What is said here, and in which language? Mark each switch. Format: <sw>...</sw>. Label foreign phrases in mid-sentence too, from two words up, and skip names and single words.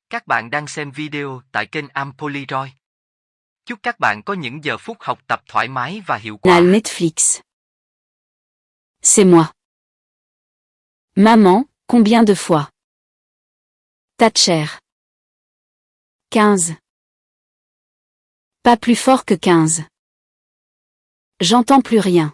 <vi>Các bạn đang xem video tại kênh Ampoliroid. Chúc các bạn có những giờ phút học tập thoải mái và hiệu quả.</vi> <fr>Netflix. C'est moi. Maman, combien de fois? Thatcher. 15. Pas plus fort que 15. J'entends plus rien.</fr>